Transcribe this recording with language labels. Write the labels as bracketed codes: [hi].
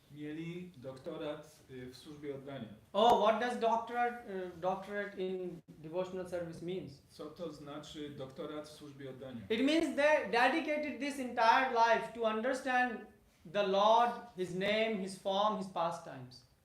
[pl] Mieli doktorat w służbie oddania. [en] Oh, what does doctorate in devotional service means? [pl] Co to znaczy doktorat w służbie oddania? [en] It means they dedicated this entire life to understand the Lord, His name, His form, His pastimes.